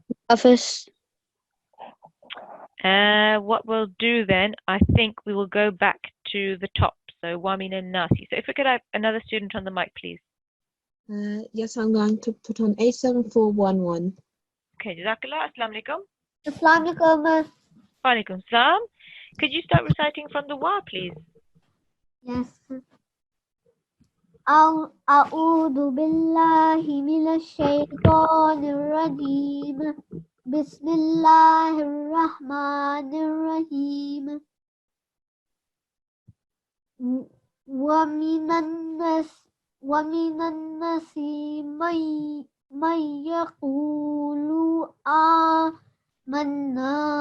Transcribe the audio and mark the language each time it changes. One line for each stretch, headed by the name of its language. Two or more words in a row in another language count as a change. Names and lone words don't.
English: Hafiz. What we'll do then, I think we will go back to the top. So Wamin and Nasi. So if we could have another student on the mic, please. Yes, I'm going to put on 87411. Okay, Jazakallah.
Arabic: السلام عليكم. السلام عليكم. وعليكم السلام.
English: Could you start reciting from the wa, please? Yes.
Arabic: أعوذ بالله من الشيطان الرجيم بسم الله الرحمن الرحيم ومن الناس من يقول آمنا